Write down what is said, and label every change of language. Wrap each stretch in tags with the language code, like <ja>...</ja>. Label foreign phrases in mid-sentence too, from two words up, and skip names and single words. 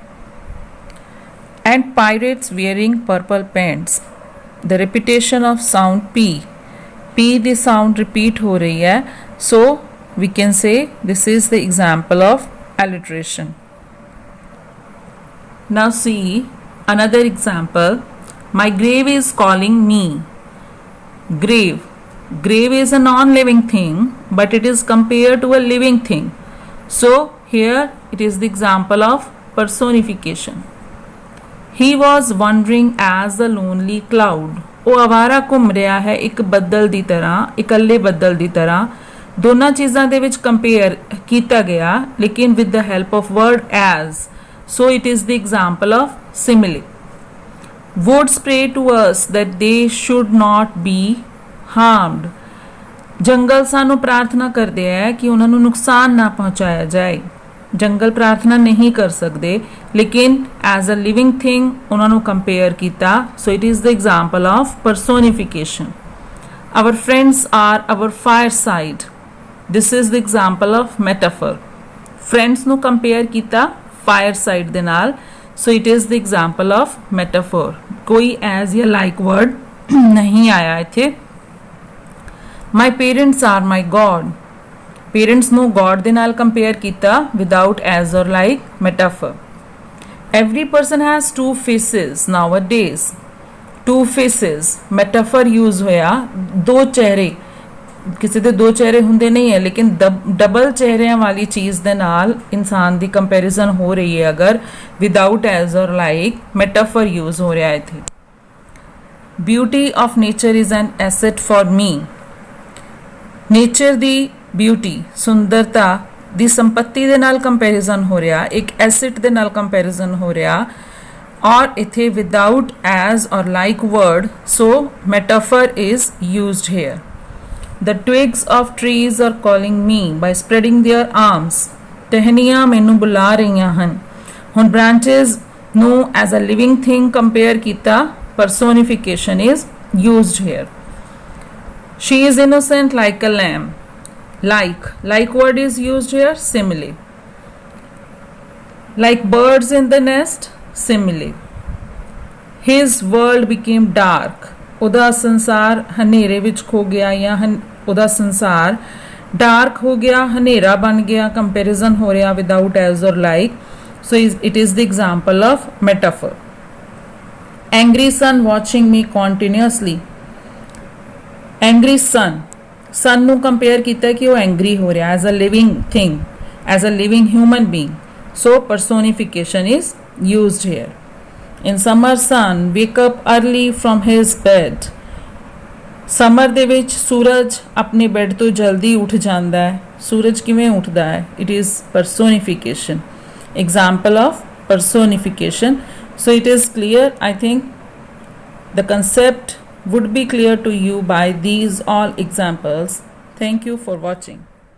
<en>And pirates wearing purple pants, the repetition of sound p, p the sound repeat</en> <hi>हो रही है,</hi> <en>so we can say this is the example of alliteration. Now see another example, my grave is calling me. Grave, grave is a non-living thing, but it is compared to a living thing, so here it is the example of personification. He was wandering as a lonely cloud,</en> <pa>ਉਹ ਆਵਾਰਾ ਘੁੰਮ ਰਿਹਾ ਹੈ ਇੱਕ ਬੱਦਲ ਦੀ ਤਰ੍ਹਾਂ, ਇਕੱਲੇ ਬੱਦਲ ਦੀ ਤਰ੍ਹਾਂ। ਦੋਨਾਂ ਚੀਜ਼ਾਂ ਦੇ ਵਿੱਚ ਕੰਪੇਅਰ ਕੀਤਾ ਗਿਆ, ਲੇਕਿਨ</pa> <en>with the help of word as, so it is the example of simile. Would pray to us that they should not be harmed.</en> <pa>ਜੰਗਲ ਸਾਨੂੰ ਪ੍ਰਾਰਥਨਾ ਕਰਦੇ ਹੈ ਕਿ ਉਹਨਾਂ ਨੂੰ ਨੁਕਸਾਨ ਨਾ ਪਹੁੰਚਾਇਆ ਜਾਏ। ਜੰਗਲ ਪ੍ਰਾਰਥਨਾ ਨਹੀਂ ਕਰ ਸਕਦੇ, ਲੇਕਿਨ</pa> <en>as a living thing</en> <pa>ਉਹਨਾਂ ਨੂੰ ਕੰਪੇਅਰ ਕੀਤਾ,</pa> <en>so it is the example of personification. our friends are our fire side, this is the example of metaphor.</en> <pa>ਫਰੈਂਡਸ ਨੂੰ ਕੰਪੇਅਰ ਕੀਤਾ</pa> <en>fire side</en> <pa>ਦੇ ਨਾਲ,</pa> <en>so it is the example of metaphor.</en> <pa>ਕੋਈ ਐਜ਼ ਜਾਂ</pa> <en>like word</en> <pa>ਨਹੀਂ ਆਇਆ ਇੱਥੇ।</pa> <en>My parents are my God. Parents</en> <pa>ਨੂੰ God ਦੇ ਨਾਲ ਕੰਪੇਅਰ ਕੀਤਾ</pa> <en>without as or like metaphor. Every person has two faces nowadays. Two faces metaphor use</en> <pa>ਹੋਇਆ ਦੋ ਚਿਹਰੇ ਕਿਸੇ ਦੇ ਦੋ ਚਿਹਰੇ ਹੁੰਦੇ ਨਹੀਂ ਹੈ ਲੇਕਿਨ ਡਬਲ ਚਿਹਰਿਆਂ ਵਾਲੀ ਚੀਜ਼ ਦੇ ਨਾਲ ਇਨਸਾਨ ਦੀ ਕੰਪੈਰੀਜ਼ਨ ਹੋ ਰਹੀ ਹੈ ਅਗਰ</pa> <en>without as or like metaphor use</en> <pa>ਹੋ ਰਿਹਾ ਹੈ ਇੱਥੇ</pa> <en>beauty of nature is an asset for me</en> <pa>ਨੇਚਰ ਦੀ ਬਿਊਟੀ ਸੁੰਦਰਤਾ ਦੀ ਸੰਪत्ति ਦੇ ਨਾਲ ਕੰਪੈਰੀਜ਼ਨ ਹੋ ਰਿਹਾ ਇੱਕ ਐਸੈਟ ਦੇ ਨਾਲ ਕੰਪੈਰੀਜ਼ਨ ਹੋ ਰਿਹਾ ਔਰ ਇੱਥੇ</pa> <en>without as or like word so metaphor is used here The twigs of trees are calling me by spreading their arms.</en> <pa>ਟਹਿਣੀਆਂ ਮੈਨੂੰ ਬੁਲਾ ਰਹੀਆਂ ਹਨ ਹੁਣ</pa> <en>branches ਨੂੰ as a living thing compare ਕੀਤਾ personification is used here. She is innocent like a lamb. Like word is used here. Simile. Like birds in the nest. Simile. His world became dark.</en> <pa>ਉਹਦਾ ਸੰਸਾਰ ਹਨੇਰੇ ਵਿੱਚ ਖੋ ਗਿਆ ਜਾਂ ਉਹਦਾ ਸੰਸਾਰ ਡਾਰਕ ਹੋ ਗਿਆ ਹਨੇਰਾ ਬਣ ਗਿਆ ਕੰਪੈਰੀਜ਼ਨ ਹੋ ਰਿਹਾ</pa> <en>without as or like so it is the example of metaphor angry sun watching me continuously angry sun ਵਾਚਿੰਗ ਮੀ ਕੰਟੀਨਿਊਸਲੀ ਐਂਗਰੀ ਸਨ</en> <pa>ਨੂੰ ਕੰਪੇਅਰ ਕੀਤਾ ਕਿ ਉਹ ਐਂਗਰੀ ਹੋ ਰਿਹਾ</pa> <en>as a living thing as a living human being so personification is used here In summer sun wake up early from his bed.</en> <pa>ਸਮਰ ਦੇ ਵਿੱਚ ਸੂਰਜ ਆਪਣੇ ਬੈੱਡ ਤੋਂ ਜਲਦੀ ਉੱਠ ਜਾਂਦਾ ਹੈ ਸੂਰਜ ਕਿਵੇਂ ਉੱਠਦਾ ਹੈ</pa> <en>it is personification example of personification so it is clear I think the concept would be clear to you by these all examples. Thank you for watching.</en>